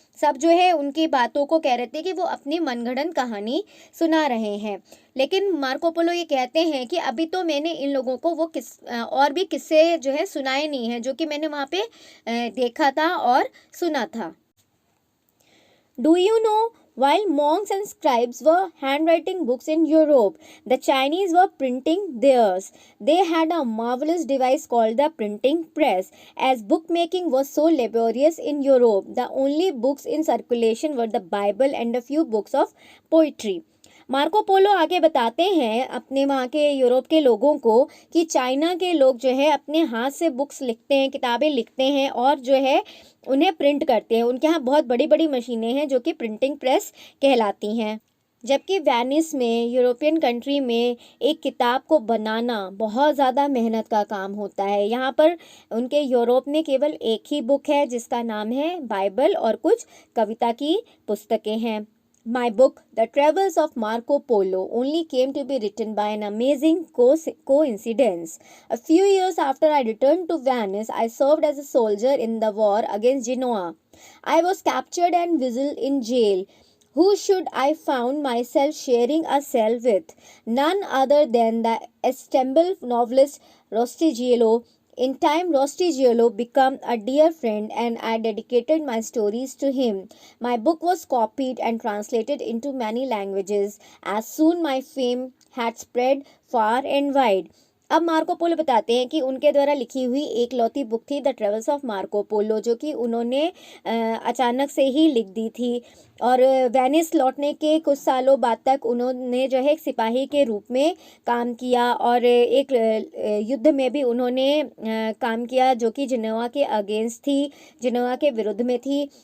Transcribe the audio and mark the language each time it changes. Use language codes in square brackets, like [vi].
[hi] सब जो है उनकी बातों को कह रहे थे कि वो अपनी मनगढ़ंत कहानी सुना रहे हैं। लेकिन मार्को पोलो ये कहते हैं कि अभी तो मैंने इन लोगों को वो और भी किस्से जो है सुनाए नहीं हैं जो कि मैंने वहाँ पे देखा था और सुना था। [en] Do you know, while monks and scribes were handwriting books in Europe, the Chinese were printing theirs. They had a marvelous device called the printing press. As bookmaking was so laborious in Europe, the only books in circulation were the Bible and a few books of poetry. [hi] Marco Polo आगे बताते हैं अपने वहाँ के Europe के लोगों को कि चाइना के लोग जो है अपने हाथ से बुक्स लिखते हैं, किताबें लिखते हैं और जो है उन्हें प्रिंट करते हैं। उनके यहाँ बहुत बड़ी बड़ी मशीनें हैं जो कि प्रिंटिंग प्रेस कहलाती हैं। जबकि वेनिस में, यूरोपियन कंट्री में, एक किताब को बनाना बहुत ज़्यादा मेहनत का काम होता है। यहाँ पर उनके यूरोप में केवल एक ही बुक है जिसका नाम है बाइबल और कुछ कविता की पुस्तकें हैं। [en] My book, The Travels of Marco Polo, only came to be written by an amazing coincidence. A few years after I returned to Venice, I served as a soldier in the war against Genoa. I was captured and whistled in jail. Who should I found myself sharing a cell with? None other than the estimable novelist Rostigiello. In time, Rostigiello became a dear friend and I dedicated my stories to him. My book was copied and translated into many languages. As soon my fame had spread far and wide. [hi] अब Marco Polo बताते हैं कि उनके द्वारा लिखी हुई एक लौती book थी the travels of Marco Polo, जो कि उन्होंने अचानक से ही लिख दी थी। और वेनिस लौटने के कुछ सालों बाद तक उन्होंने जो है एक सिपाही के रूप में काम किया और एक युद्ध में भी उन्होंने काम किया जो कि जिनेवा के अगेंस्ट थी, जिनेवा के विरुद्ध में थी।